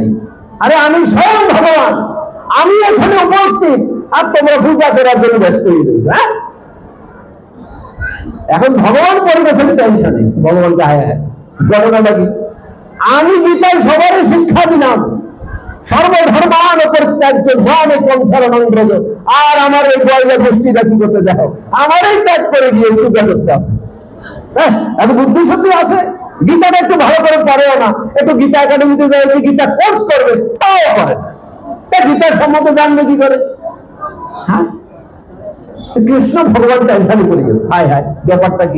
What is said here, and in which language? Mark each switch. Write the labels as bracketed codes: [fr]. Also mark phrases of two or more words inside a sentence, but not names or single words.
[bn] আরে আমি স্বয়ং ভগবান, আমি এখানে উপস্থিত, আর তোমরা পূজা করার জন্য ব্যস্ত হয়ে গেছো। হ্যাঁ, এখন ভগবান পড়ে গেছেন টেনশনে। ভগবানকে হায় হায়, ঘটনাটা কি? আমি গীতায় সবারই শিক্ষা দিলাম, [sa] সর্বধর্মান পরিত্যাজ্য মাম একং শরণং ব্রজ, [bn] আর আমার এই গোয়ালিয়া গোষ্ঠীটা কি করতে যাও? আমারই ত্যাগ করে গিয়ে পূজা করতে আসে। হ্যাঁ, এত বুদ্ধি সত্যি আছে? গীতাটা একটু ভালো করে পড়েও না, একটু গীতা একাডেমিতে যাই, গীতা কোর্স করবে, তাও করে। তা গীতার সম্বন্ধে জানবে কি করে? হ্যাঁ, কৃষ্ণ ভগবান টেনশনে পড়ে গেছে, হায় হায়, ব্যাপারটা কি?